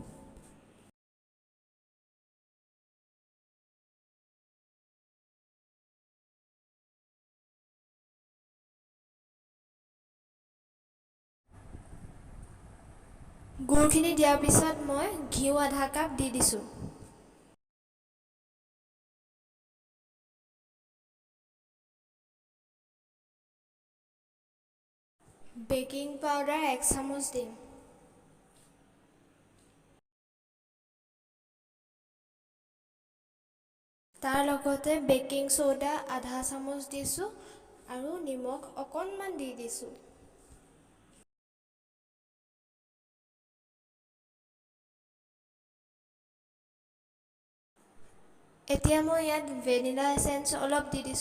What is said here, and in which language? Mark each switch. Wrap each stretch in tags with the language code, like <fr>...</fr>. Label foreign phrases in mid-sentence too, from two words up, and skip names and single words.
<as>গুৰখিনি দিয়াৰ পিছত মই ঘিউ আধা কাপ দি দিছোঁ.</as> <en>Baking powder</en> <as>1 চামুচ দিম. তাৰ লগতে বেকিং সোডা আধা চামুচ দিছো আৰু নিমখ অকণমান দি দিছো. এতিয়া মই ইয়াত ভেনিলা এসেন্স অলপ দি দিছো.</as>